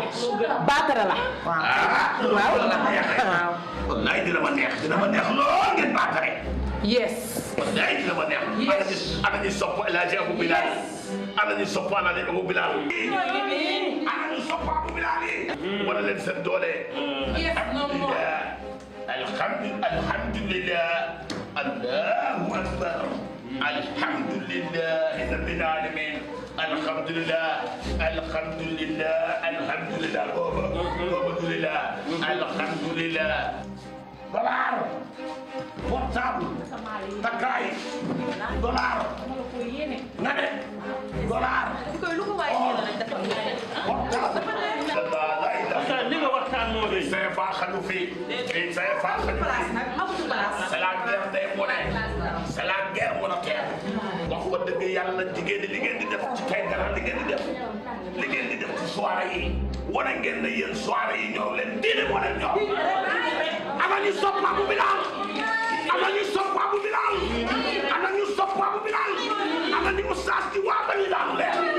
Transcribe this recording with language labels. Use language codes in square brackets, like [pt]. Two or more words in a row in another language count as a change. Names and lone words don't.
[wo] baatara la. waaw wallaay dina ma neex lool ngeen baatare. yes. wallaay dina ma neex. ana ñu sopp El Hadji Abou Bilal. ana ñu sopp El Hadji Abou Bilal. ana ñu sopp Abou Bilal yi. wala leen seen doole. [ar] الحمد لله الله أكبر الحمد لله رب العالمين الحمد لله الحمد لله [wo] dollar portable takkaay dollar nga ne dollar li nga waxtaan moo rëy. CFA xaju fi CFA xaju fi [fr] c'est la guerre des monnaies c'est la guerre monétaire [wo] wax ko dëgg yàlla jigéen ñi li ngeen di def ci tey dara li ngeen di def ci soirée yi wane ngeen ne yéen soirée yi ñëw leen diine moo leen ñëw ana ñu sopp Abou Bilal ana ñu sopp Abou Bilal ana ñu sopp Abou Bilal ana ñu ustaas ci waa ba ñu daanu leen